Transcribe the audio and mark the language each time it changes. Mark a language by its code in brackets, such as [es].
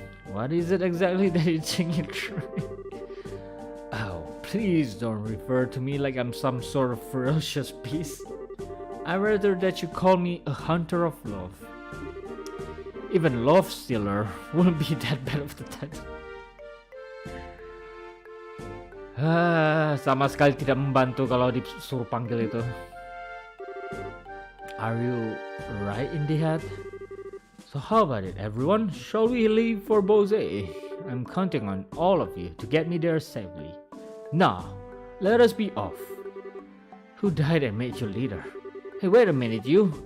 [en] What is it exactly that you're trying? Oh, please don't refer to me like I'm some sort of ferocious beast. I'd rather that you call me a hunter of love. Even love stealer wouldn't be that bad of the title. [id] Sama sekali tidak membantu kalau disuruh panggil itu. [en] Are you right in the head? So how about it, everyone? Shall we leave for Bose? I'm counting on all of you to get me there safely. Now, let us be off. Who died and made you leader? Hey, wait a minute, you.